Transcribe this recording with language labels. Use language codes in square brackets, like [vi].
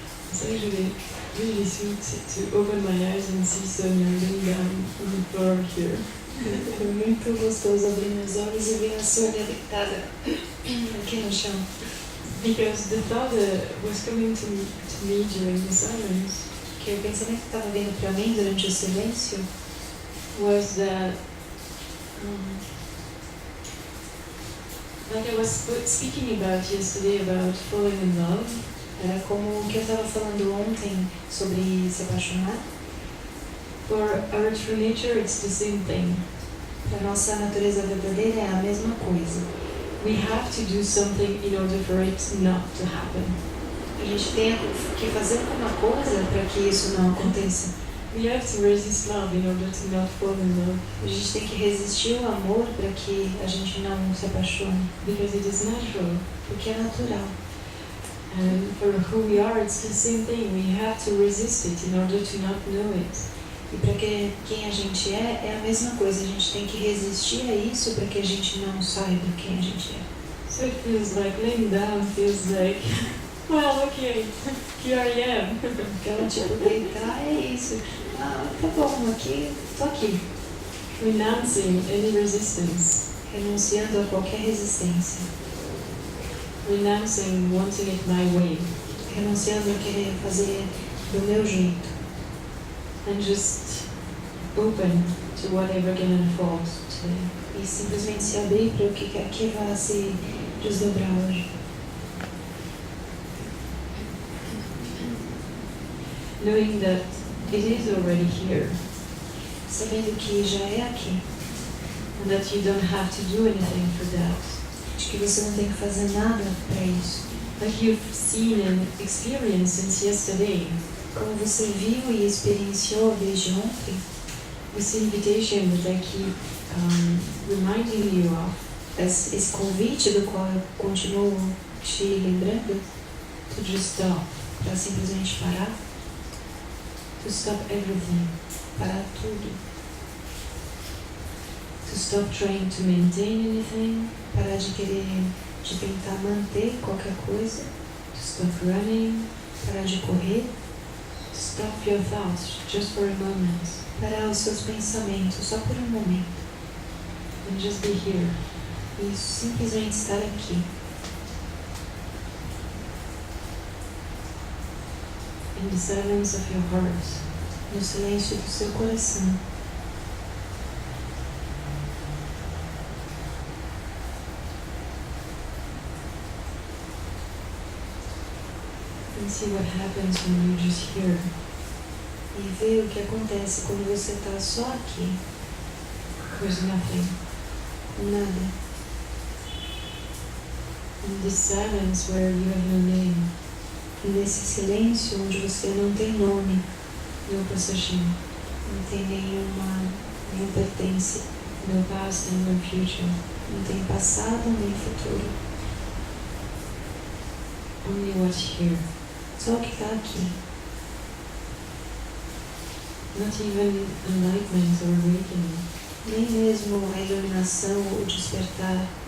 [en] It's actually really sweet to open my eyes and see Sonia laying down on the floor here. [pt] É muito gostoso abrir meus olhos e ver a Sônia deitada aqui no chão. [en] Because the thought was coming to me during the silence. [pt] Que o pensamento que estava vindo para mim durante o silêncio [en] was that, like I was speaking about yesterday about falling in love. [pt] Era como o que eu estava falando ontem sobre se apaixonar. [en] For our true nature, it's the same thing. [pt] Para nossa natureza verdadeira é a mesma coisa. [en] We have to do something in order for it not to happen. [pt] A gente tem que fazer alguma coisa para que isso não aconteça. [en] We have to resist love in order to not fall in love. [pt] A gente tem que resistir ao amor para que a gente não se apaixone. [en] Because it is natural. [pt] Porque é natural. [en] And for who we are, it's the same thing. We have to resist it in order to not know it. [pt] E para que quem a gente é a mesma coisa. A gente tem que resistir a isso para que a gente não saiba quem a gente é. [en] So it feels like laying down feels like, well, okay, here I am. [pt] Então, tipo, deitar é isso. Ah, tá bom, tô aqui. [en] Renouncing any resistance. [pt] Renunciando a qualquer resistência. [en] Renouncing wanting it my way. [pt] Renunciando a querer fazer do meu jeito. [en] And just open to whatever can unfold today. [pt] E simplesmente se abrir para o que quer que vá se desdobrar hoje. [en] Knowing that it is already here. [pt] Sabendo que já é aqui. [en] And that you don't have to do anything for that. [pt] De que você não tem que fazer nada para isso. [en] Like you've seen and experienced since yesterday. [pt] Como você viu e experienciou desde ontem. [en] This invitation that I keep reminding you of. [pt] Esse convite do qual eu continuo te lembrando. [en] To just stop. [pt] Para simplesmente parar. [en] To stop everything. [pt] Parar tudo. [en] To stop trying to maintain anything. [pt] Parar de tentar manter qualquer coisa. [en] To stop running. [pt] Parar de correr. [en] To stop your thoughts just for a moment. [pt] Parar os seus pensamentos só por um momento. [en] And just be here. [pt] E simplesmente estar aqui. [en] In the silence of your heart. [pt] No silêncio do seu coração. [en] And see what happens when you're just here. [pt] E ver o que acontece quando você está só aqui. [en] There's nothing. [pt] Nada. [en] In this silence where you have no name. [pt] E nesse silêncio onde você não tem nome. [en] No possession. [pt] Não tem nenhum pertence. [en] No past and no future. [pt] Não tem passado nem futuro. [en] Only what's here. [pt] Só o que está aqui. [en] Not even enlightenment or awakening. [pt] Nem mesmo a iluminação ou despertar.